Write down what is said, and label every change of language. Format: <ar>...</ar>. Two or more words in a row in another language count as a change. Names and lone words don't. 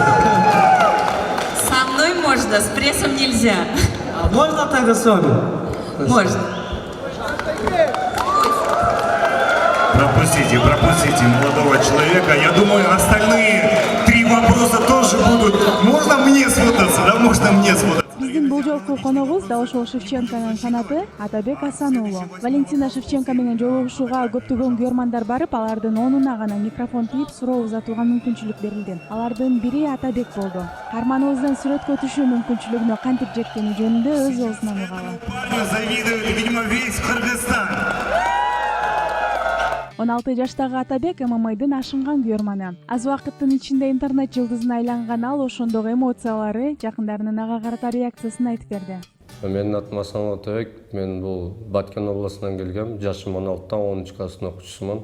<ru>Со мной можно, с прессом нельзя. А можно тогда с вами? Можно. Пропустите молодого человека. Я думаю, остальные 3 вопроса тоже будут. Можно мне сфотаться, да? Можно мне сфотаться.</ru> <ky>Биздин бул жолку коногубуз да ошол Шевченконун фанаты Атабек Асан уулу. Валентина Шевченко менен жолугушууга көптөгөн күйөрмандар барып, алардын онуна гана микрофон тийип суроо узатууга мүмкүнчүлүк берилди. Алардын бири Атабек болду. Каарманыбыздын сүрөткө түшүү мүмкүнчүлүгүнө кантип жеткени жөнүндө өз оозунан угалы.</ky> <ru>Завидует, видимо, весь Кыргызстан.</ru> <ky>16 жаштагы Атабек ММА'дын ашынган күйөрманы. Аз убакыттын ичинде интернет жылдызына айланган ал ошондогу эмоциялары, жакындарынын ага карата реакциясын айтып берди. Менин атым Асан Атабек, мен бул Баткен областынан келгем, жашым 16-тан 10 класстын окуучусумун.</ky>